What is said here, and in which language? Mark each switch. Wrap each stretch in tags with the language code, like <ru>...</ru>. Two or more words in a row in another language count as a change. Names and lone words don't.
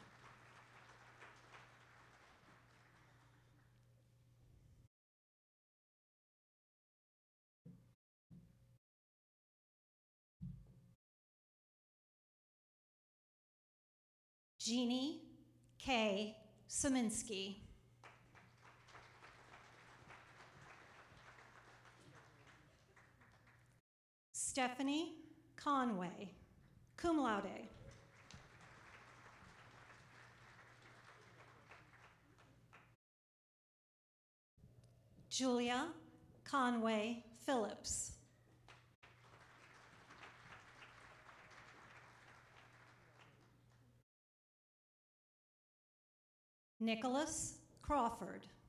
<en>Jeannie K. Saminsky. Stephanie Conway,</en> <la>cum laude.</la> <en>Julia Conway Phillips. Nicholas Crawford.</en>